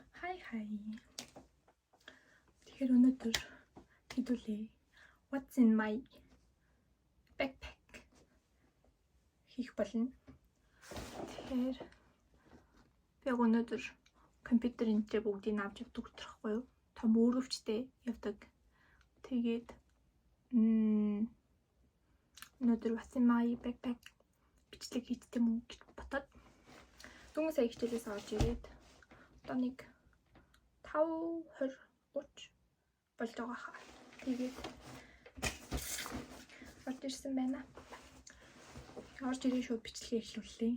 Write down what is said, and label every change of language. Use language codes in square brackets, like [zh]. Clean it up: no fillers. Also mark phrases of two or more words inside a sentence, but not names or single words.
[mn] Hi. Тэгэхээр өнөөдөр хэдүүлээ [en] What's in my backpack [mn] хийх болно. Тэгэхээр би өнөөдөр компьютерын дээр бүгдийг авч явдаг байхгүй юу? Том өөрөвчтэй явдаг. Тэгээд өнөөдөр [en] What's in my backpack [mn] бичлэг хийдэг юм уу гэж бодоод дөнгөж сая хичээлээс орж ирээд одоо нэг 5:20 30 болж байгаа хаа. Тэгээд орж ирсэн байна. Орж ирээ шууд бичлэгээ эхлүүллээ.